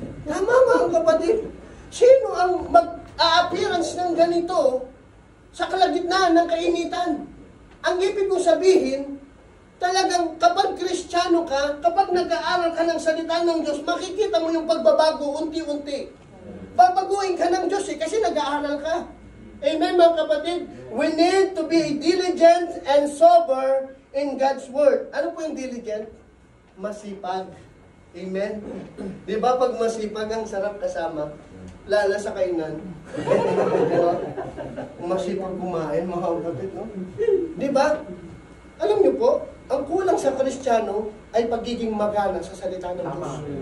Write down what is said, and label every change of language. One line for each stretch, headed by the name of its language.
Filipino: Tama mga kapatid. Sino ang mag-a-appearance ng ganito sa kalagitnaan ng kainitan? Ang ibig kong sabihin, talagang kapag Kristiyano ka, kapag nag-aaral ka ng salita ng Diyos, makikita mo yung pagbabago unti-unti. Babaguhin ka ng Diyos kasi nag-aaral ka. Amen mga kapatid?
English: We need to be diligent and sober in God's Word.
Filipino: Ano po yung diligent? Masipag. Amen? Di ba pag masipag ang sarap kasama? Lala sa kainan. Diba? Masipag kumain, mga kapatid, no? Di ba? Alam niyo po, ang kulang sa Kristiyano ay pagiging magana sa salita ng Diyos.